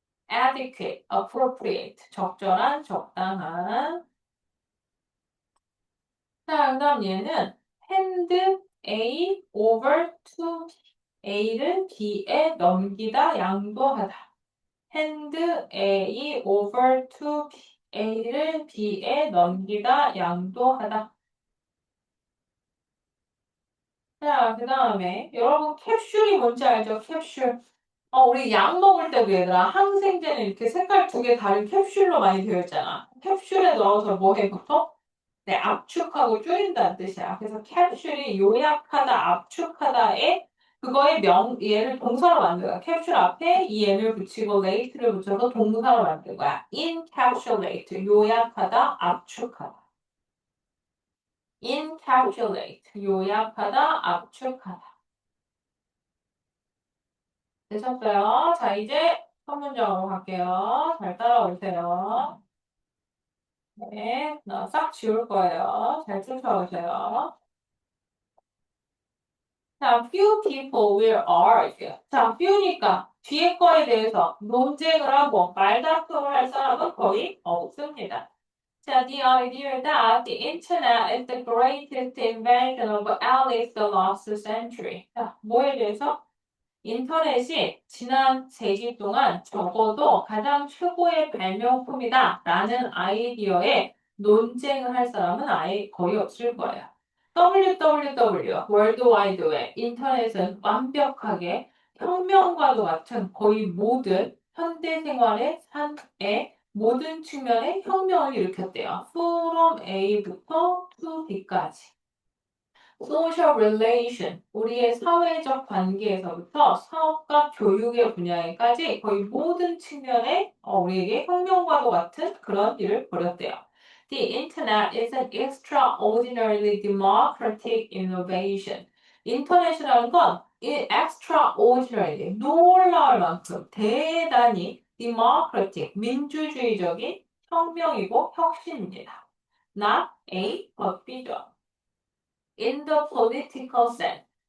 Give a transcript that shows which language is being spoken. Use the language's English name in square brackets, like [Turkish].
[Korean] adequate, appropriate, 적절한, 적당한. 자, 그 다음 얘는 hand A over to A를 B에 넘기다, 양도하다. hand A over to A를 B에 넘기다, 양도하다. 자, 그 다음에 여러분 캡슐이 뭔지 알죠? 캡슐. 우리 약 먹을 때도 얘들아 항생제는 이렇게 색깔 두 개 다른 캡슐로 많이 되어 있잖아. 캡슐에 넣어서 뭐 해 보통? 네, 압축하고 줄인다는 뜻이야. 그래서 캡슐이 요약하다, 압축하다에 그거의 얘를 동사로 만든 거야. 캡슐 앞에 이 n을 붙이고 late를 붙여서 동사로 만든 거야. encapsulate, 요약하다, 압축하다. encapsulate, 요약하다, 압축하다. 되셨어요? 자, 이제 첫 문장으로 갈게요. 잘 따라오세요. 네, 나 싹 지울 거예요. 잘 쫓아오세요. [English] 자, few people will argue. [Korean] 자, few니까 뒤에 거에 대해서 논쟁을 하고 말다툼을 할 사람은 거의 없습니다. [English] 자, the idea that the internet is the greatest invention of at least the last century. [Korean] 자, 뭐에 대해서? 인터넷이 지난 세기 동안 적어도 가장 최고의 발명품이다 라는 아이디어에 논쟁을 할 사람은 아예 거의 없을 거예요. WWW, 월드와이드 웹, 인터넷은 완벽하게 혁명과도 같은 거의 모든 현대 생활의 삶의 모든 측면의 혁명을 일으켰대요. From A부터 to B까지. social relation, 우리의 사회적 관계에서부터 사업과 교육의 분야에까지 거의 모든 측면에 우리에게 혁명과도 같은 그런 일을 벌였대요. [English] The internet is an extraordinarily democratic innovation. [Korean] 인터넷이라는 건 extraordinary, 놀라울 만큼 대단히 democratic, 민주주의적인 혁명이고 혁신입니다. [English] Not A, but B죠. In the political sense.